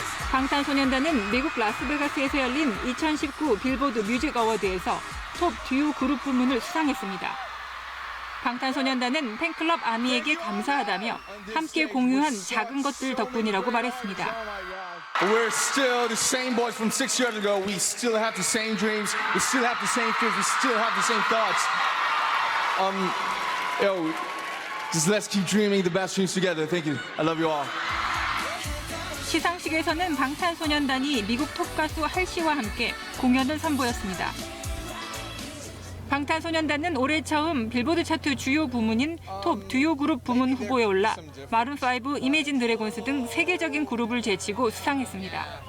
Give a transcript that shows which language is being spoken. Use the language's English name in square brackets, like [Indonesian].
[Korean] 방탄소년단은 미국 라스베가스에서 열린 2019 빌보드 뮤직 어워드에서 톱 듀오 그룹 부문을 수상했습니다. 방탄소년단은 팬클럽 아미에게 감사하다며 함께 공유한 작은 것들 덕분이라고 말했습니다. [English] We're still the same boys from 6 years ago. We still have the same dreams. We still have the same fears. We still have the same thoughts. Just let's keep dreaming the best dreams together. Thank you. I love you all. [Korean] 시상식에서는 방탄소년단이 미국 톱 가수 할시와 함께 공연을 선보였습니다. 방탄소년단은 올해 처음 빌보드 차트 주요 부문인 톱 듀오 그룹 부문 후보에 올라 마룬5, 이매진 드래곤스 등 세계적인 그룹을 제치고 수상했습니다.